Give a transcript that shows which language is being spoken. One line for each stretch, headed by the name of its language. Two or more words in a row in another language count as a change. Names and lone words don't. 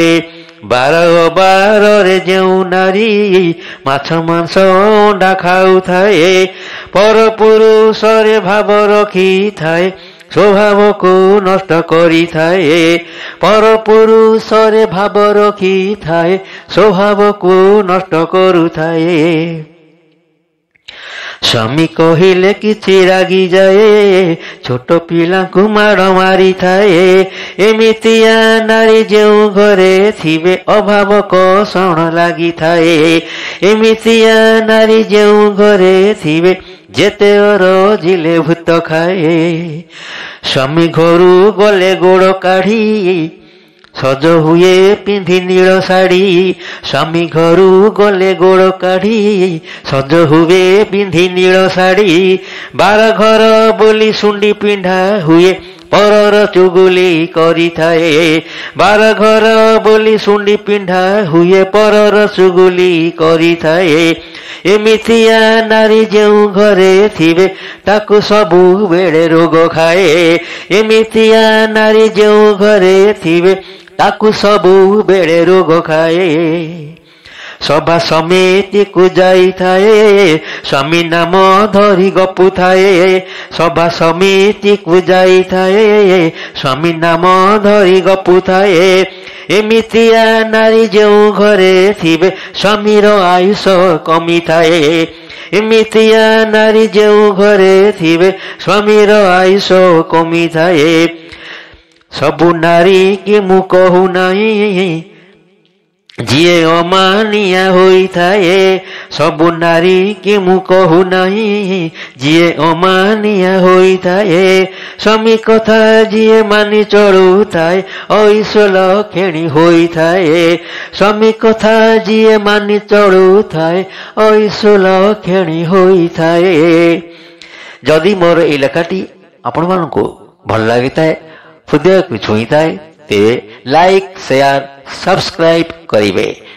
Odia: ବାର ବାର ରେ ଯେଉଁ ନାରୀ ମାଛ ମାଂସ ଅଣ୍ଡା ଖାଉ ଥାଏ ପର ପୁରୁଷ ରେ ଭାବ ରଖି ଥାଏ ସ୍ୱଭାବ କୁ ନଷ୍ଟ କରି ଥାଏ। ପର ପୁରୁଷ ରେ ଭାବ ରଖି ଥାଏ ସ୍ୱଭାବ କୁ ନଷ୍ଟ କରୁ ଥାଏ। ସ୍ୱାମୀ କହିଲେ କିଛି ରାଗି ଯାଏ ଛୋଟ ପିଲା କୁ ମାଡ଼ ମାରି ଥାଏ। ଏମିତିଆ ନାରୀ ଯେଉଁ ଘରେ ଥିବେ ଅଭାବ କଷଣ ଲାଗି ଥାଏ। ଏମିତିଆ ନାରୀ ଯେଉଁ ଘରେ ଥିବେ ଯେତେ ଜିଲେ ଭୂତ ଖାଏ। ସ୍ୱାମୀ ଘରୁ ଗଲେ ଗୋଡ଼ କାଢ଼ି ସଜ ହୁଏ ପିନ୍ଧି ନୀଳ ଶାଢ଼ୀ। ସ୍ୱାମୀ ଘରୁ ଗଲେ ଗୋଡ଼ କାଢ଼ି ସଜ ହୁଏ ପିନ୍ଧି ନୀଳ ଶାଢ଼ୀ। ବାର ଘର ବୁଲି ସୁଣ୍ଡି ପିଣ୍ଡା ହୁଏ ପରର ଚୁଗୁଲି କରି ଥାଏ। ବାର ଘର ବୁଲି ସୁଣ୍ଡି ପିଣ୍ଡା ହୁଏ ପରର ଚୁଗୁଲି କରି ଥାଏ। ଏମିତିଆ ନାରୀ ଯେଉଁ ଘରେ ଥିବେ ତାକୁ ସବୁ ବେଳେ ରୋଗ ଖାଏ। ଏମିତିଆ ନାରୀ ଯେଉଁ ଘରେ ଥିବେ ତାକୁ ସବୁ ବେଳେ ରୋଗ ଖାଏ। ସଭା ସମିତି କୁ ଯାଇ ଥାଏ ସ୍ୱାମୀ ନାମ ଧରି ଗପୁ ଥାଏ। ସଭା ସମିତି କୁ ଯାଇ ଥାଏ ସ୍ୱାମୀ ନାମ ଧରି ଗପୁ ଥାଏ। ଏମିତିଆ ନାରୀ ଯେଉଁ ଘରେ ଥିବେ ସ୍ୱାମୀର ଆୟୁଷ କମି ଥାଏ। ଏମିତିଆ ନାରୀ ଯେଉଁ ଘରେ ଥିବେ ସ୍ୱାମୀର ଆୟୁଷ କମି ଥାଏ। ସବୁ ନାରୀ କି ମୁଁ କହୁ ନାହିଁ ଯିଏ ଅମାନିଆ ହୋଇ ଥାଏ। ସବୁ ନାରୀ କି ମୁଁ କହୁ ନାହିଁ ଯିଏ ଅମାନିଆ ହୋଇ ଥାଏ। ସ୍ୱାମୀ କଥା ଯିଏ ମାନି ଚାଲୁ ଥାଏ ଐଶ୍ୱର୍ଯ୍ୟ ଖଣି ହୋଇ ଥାଏ। ସ୍ୱାମୀ କଥା ଯିଏ ମାନି ଚାଲୁ ଥାଏ ଐଶ୍ୱର୍ଯ୍ୟ ଖଣି ହୋଇ ଥାଏ। ଯଦି ମୋର ଏ ଲେଖାଟି ଆପଣ ମାନଙ୍କୁ ଭଲ ଲାଗି ଥାଏ ହୃଦୟ କୁ ଛୁଇଁ ଥାଏ ତେ
English: like share subscribe
Odia: କରିବେ।